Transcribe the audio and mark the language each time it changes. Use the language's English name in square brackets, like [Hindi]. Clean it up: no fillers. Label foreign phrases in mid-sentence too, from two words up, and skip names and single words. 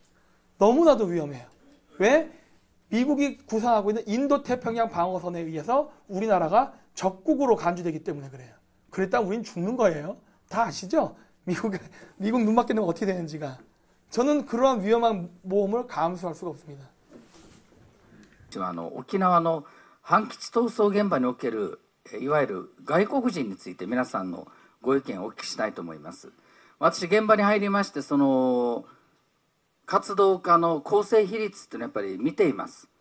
[Korean] 너무나도 위험해요. 왜? 미국이 구상하고 있는 인도태평양 방어선에 의해서 우리나라가 적국으로 간주되기 때문에 그래요. 그랬다면 우린 죽는 거예요. 다 아시죠? 미국 눈 맞게 되면 어떻게 되는지가. 저는 그러한 위험한 모험을 감수할 수가 없습니다. [Japanese] 沖縄の反基地闘争現場におけるいわゆる外国人について皆さんのご意見をお聞きしたいと思います。私現場に入りましてその活動家の構成比率っていうのはやっぱり見ています。